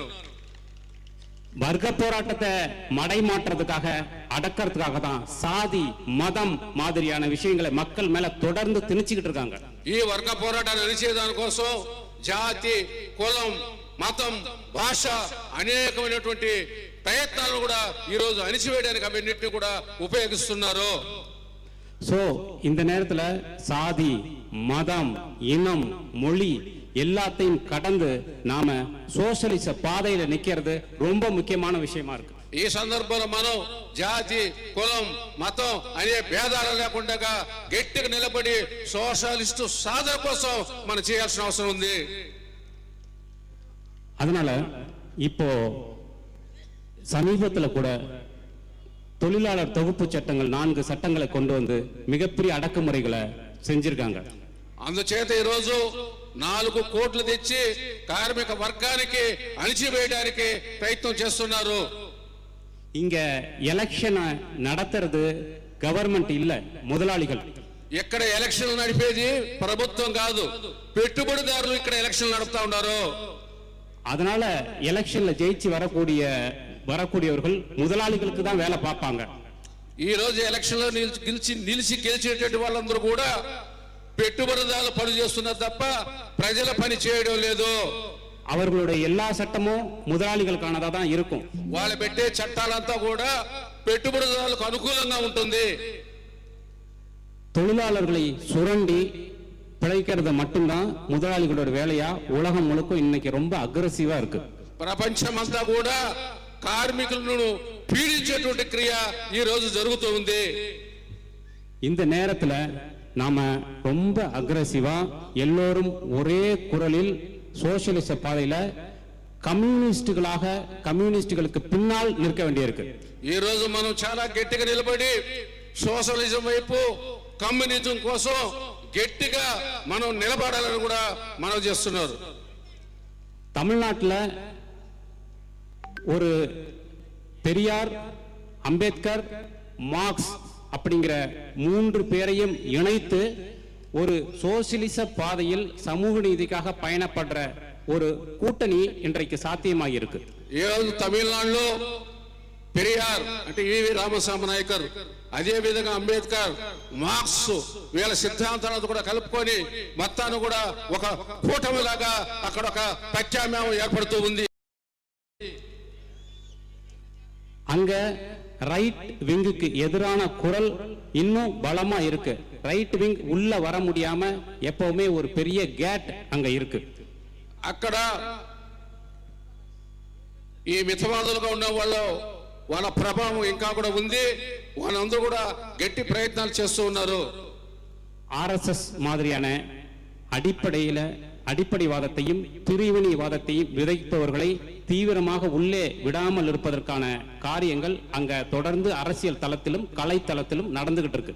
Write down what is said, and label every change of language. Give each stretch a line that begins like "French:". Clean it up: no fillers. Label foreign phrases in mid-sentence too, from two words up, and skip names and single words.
Tamil: வர்க்க போராட்டத்தை மடை மாற்றதுக்காக, அடக்கிறதுக்காக தான் சாதி, மதம் மாதிரியான விஷயங்களை மக்கள் மேல தொடர்ந்து திணிச்சுக்கிட்டு இருக்காங்க.
Telugu: ఈ వర్గ పోరాటాన్ని అణిచేదాని కోసం జాతి, కులం, మతం, భాష అనేకమైనటువంటి ప్రయత్నాలను కూడా ఈ రోజు అణిచివేయడానికి అవన్నిటిని కూడా ఉపయోగిస్తున్నారు.
Tamil: சோ இந்த நேரத்துல சாதி, மதம், இனம், மொழி எல்லாத்தையும் கடந்து நாம சோஷலிச பாதையில நிக்கிறது ரொம்ப முக்கியமான விஷயமா இருக்கு.
Telugu: ఈ సందర్భంలో మనం జాతి, కులం, మతం అనే భేదాలు లేకుండా గట్టిగా నిలబడి సోషలిస్టు సాధన కోసం మనం చేయాల్సిన అవసరం ఉంది.
Tamil: அதனால இப்போ சமீபத்துல கூட தொழிலாளர் தொகுப்பு சட்டங்கள் 4 சட்டங்களை கொண்டு வந்து மிகப்பெரிய அடக்குமுறைகளை செஞ்சிருக்காங்க.
Telugu: అందుచేత ఈ రోజు 4 కోట్లు తెచ్చి కార్మిక వర్గానికి అణిచివేయడానికి ప్రయత్నం చేస్తున్నారు.
Tamil: இங்க எலெக்ஷன் நடத்துறது கவர்மெண்ட் இல்ல, முதலாளிகள்.
Telugu: ఇక్కడ ఎలక్షన్ నడిపేది ప్రభుత్వం కాదు, పెట్టుబడిదారులు ఇక్కడ ఎలక్షన్ నడుపుతా ఉన్నారు.
Tamil: அதனால எலெக்ஷன்ல ஜெயிச்சு வரக்கூடியவர்கள் முதலாளிகளுக்கு தான் வேலை பார்ப்பாங்க.
Telugu: ఈ రోజు ఎలక్షన్ లో గెలిచేటటువంటి వాళ్ళందరూ కూడా పెట్టుబడిదారులు పని చేస్తున్నారు తప్ప ప్రజల పని చేయడం లేదు.
Tamil: அவர்களுடைய எல்லா சட்டமும் முதலாளிகளுக்கானதா தான் இருக்கும்.
Telugu: వాళ్ళు పెట్టే చట్టాలంతా కూడా పెట్టుబడిదారులకు అనుకూలంగా ఉంటుంది.
Tamil: தொழிலாளர்களை சுரண்டி பிழைக்கிறது மட்டும்தான் முதலாளிகளோட வேலையா உலகம் முழுக்க இன்னைக்கு ரொம்ப அக்ரெசிவா இருக்கு.
Telugu: ప్రపంచమంతా కూడా కార్మికులను పీడించేటువంటి క్రియ ఈ రోజు జరుగుతుంది.
Tamil: இந்த நேரத்துல நாம ரொம்ப அக்ரெசிவா எல்லோரும் ஒரே குரலில் சோசியலிச பாதையில கம்யூனிஸ்டுகளுக்கு பின்னால் நிற்க வேண்டியிருக்கு.
Telugu: ఈ రోజు మనం చాలా గట్టిగా నిలబడి సోషలిజం వైపు, కమ్యూనిజం కోసం గట్టిగా మనం నిలబడాలని కూడా మనం చేస్తున్నారు.
Tamil: தமிழ்நாட்டுல ஒரு பெரியார், அம்பேத்கர், மார்க்ஸ் அப்படிங்கிற 3 பேரையும் இணைத்து ஒரு சோசியலிச பாதையில் சமூக நீதிக்காக பயணப்படுற ஒரு கூட்டணி இன்றைக்கு சாத்தியமாகி இருக்கு.
Telugu: తమిళనాడులో పెరియార్ అంటే ఈవి రామస్వామి నాయకర్, అదే విధంగా అంబేద్కర్, మార్క్స్ వీళ్ళ సిద్ధాంతాలను కూడా కలుపుకొని మొత్తాన్ని కూడా ఒక కూటమిలాగా అక్కడ ఒక ప్రత్యామ్నాయం ఏర్పడుతూ ఉంది.
Tamil: அங்க ரைட் விங்குக்கு எதிரான குரல் இன்னும் பலமா இருக்கு.
English: right wing
Tamil: உள்ள வர முடியாம எப்பவுமே ஒரு பெரிய கேட் அங்க இருக்கு.
Telugu: అక్కడ ఈ మితవాదులుగా ఉన్న వాళ్ళ ప్రభావం ఇంకా కూడా ఉంది. వాళ్ళందరూ కూడా గట్టి ప్రయత్నాలు చేస్తూ ఉన్నారు.
Tamil: ஆர்எஸ்எஸ் மாதிரியான அடிப்படைவாதத்தையும் பிரிவினைவாதத்தையும் விதைப்பவர்களை தீவிரமாக உள்ளே விடாமல் இருப்பதற்கான காரியங்கள் அங்க தொடர்ந்து அரசியல் தளத்திலும் கலை தளத்திலும் நடந்துகிட்டு இருக்கு.